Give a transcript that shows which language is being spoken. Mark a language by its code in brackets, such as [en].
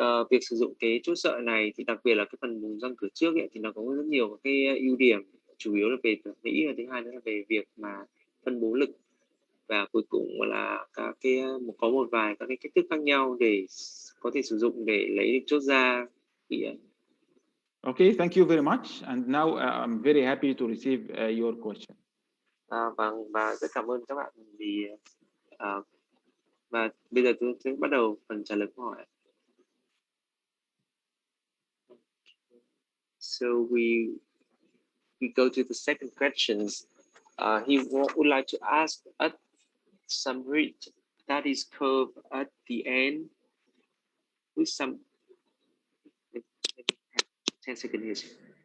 [vi] Việc sử dụng cái chốt sợi này thì đặc biệt là cái phần vùng răng cửa trước ấy, thì nó có rất nhiều cái ưu điểm, chủ yếu là về thẩm mỹ, và thứ hai nữa là về việc mà phân bố lực, và cuối cùng là có một vài các cái cách thức khác nhau để có thể sử dụng để lấy chốt ra. [en] Okay, thank you very much. And now I'm very happy to receive your question. [vi] Vâng, và rất cảm ơn các bạn vì và bây giờ tôi sẽ bắt đầu phần trả lời câu hỏi. [en] So we go to the second questions. He would like to ask at some root that is curved at the end with some 10 seconds here.